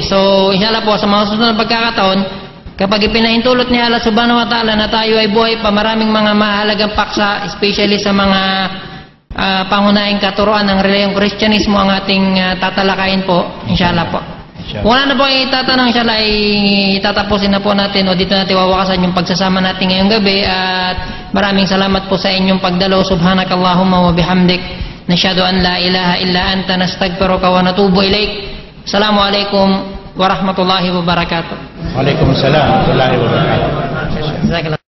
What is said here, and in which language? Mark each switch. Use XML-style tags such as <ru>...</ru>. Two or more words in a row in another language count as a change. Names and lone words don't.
<tl>So inshallah po sa mga susunod na pagkakataon, kapag ipinahintulot ni</tl> <ar>الله سبحانه وتعالى</ar> <tl>na tayo ay buhay pa, maraming mga mahalagang paksa, especially sa mga pangunahing katuruan ng relihiyong Kristyanismo ang ating tatalakayin po, inshallah po. Wala na po itatanong, inshallah ay tatapusin na po natin o dito natin wawakasan yung pagsasama natin ngayong gabi. At maraming salamat po sa inyong pagdalo.</tl> <ar>سبحانك اللهم وبحمدك، نشهد أن لا إله إلا أنت، نستغفرك ونتوب إليك. السلام عليكم ورحمة الله وبركاته. وعليكم السلام ورحمة الله وبركاته.</ar>